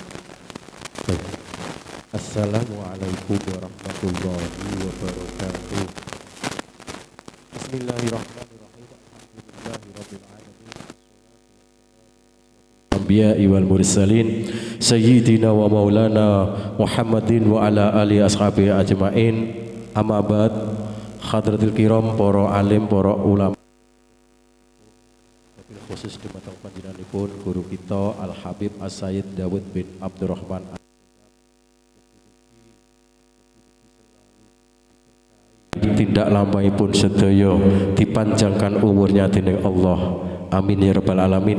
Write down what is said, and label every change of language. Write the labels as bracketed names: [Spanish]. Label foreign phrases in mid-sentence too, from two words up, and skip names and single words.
[Arabic] السلام عليكم ورحمة الله وبركاته. بسم الله الرحمن الرحيم. الحمد لله رب العالمين. الأنبياء والمرسلين سيدنا ومولانا محمد وعلى آله أصحابه أجمعين. أما بعد. حضرات الكرام, [Javanese] para alim, para ulama, khusus dumateng panjenenganipun guru kita Al Habib As-Sayyid Dawud bin Abdurrahman tindak lampahipun sedaya [Indonesian] dipanjangkan umurnya [Javanese] dening Allah, [Arabic] آمين يا رب العالمين.